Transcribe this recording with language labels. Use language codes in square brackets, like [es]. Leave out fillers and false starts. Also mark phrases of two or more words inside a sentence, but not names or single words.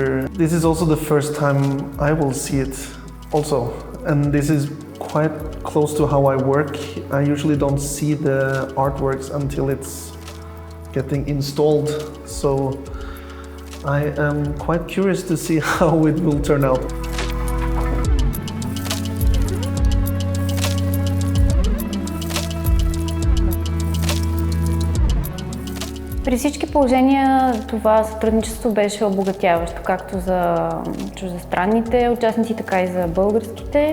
[en] This is also the first time I will see it also, and this is quite close to how I work. I usually don't see the artworks until it's getting installed, so I am quite curious to see how it will turn out. [bg] При всички положения това сътрудничество беше обогатяващо, както за чуждестранните участници, така и за българските.